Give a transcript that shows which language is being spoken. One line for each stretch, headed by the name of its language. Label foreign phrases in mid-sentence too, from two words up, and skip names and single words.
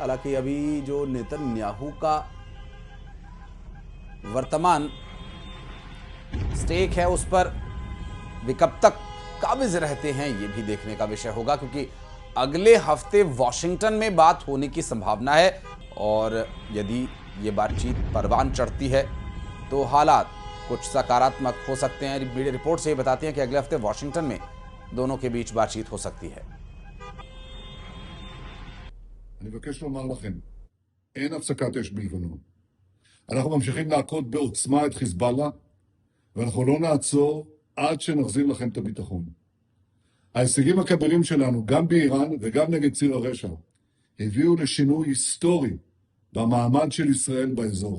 Hindi: हालांकि अभी जो नेतन्याहू का वर्तमान स्टेक है उस पर वे कब तक काबिज रहते हैं ये भी देखने का विषय होगा, क्योंकि अगले हफ्ते वॉशिंगटन में बात होने की संभावना है और यदि ये बातचीत परवान चढ़ती है तो हालात कुछ सकारात्मक हो सकते हैं। मीडिया रिपोर्ट से ये बताती हैं कि अगले हफ्ते वॉशिंगटन में दोनों के बीच बातचीत हो सकती है।
Hebrew: אני מבקש לומר לכם, אין הפסקת אש בלבנון. אנחנו ממשיכים להכות בעוצמה את חיזבאללה, ואנחנו לא נעצור עד שנחזיר לכם את הביטחון. ההישגים הכבירים שלנו, גם באיראן וגם נגד ציר הרשע, הביאו לשינוי היסטורי במעמד של ישראל באזור.